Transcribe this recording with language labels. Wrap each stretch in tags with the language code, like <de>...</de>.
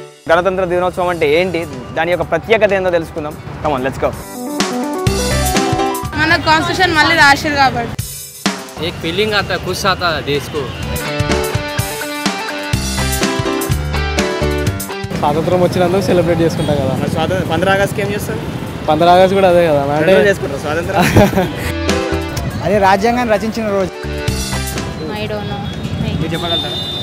<te>గణతంత్ర దినోత్సవం అంటే ఏంటి, దాని యొక్క ప్రత్యేకత ఏందో తెలుసుకుందాం.</te> <en>Come on, let's go.</en> <te>మన కాన్స్టిట్యూషన్ మళ్ళీ రాశారు కాబట్టి</te> <hi>एक फीलिंग आता है, खुश आता है देश को.</hi> <te>స్వాతంత్రం వచ్చినందుకు సెలబ్రేట్ చేసుకుంటాం కదా. 15 ఆగస్ట్కి ఏం చేస్తారు? 15 ఆగస్ట్ కూడా అదే కదా అంటే చేసుకుంటారు స్వాతంత్రం. అదే రాజ్యాంగాన్ని రచించిన రోజు. మీరు చెప్పగలుగుతారా?</te>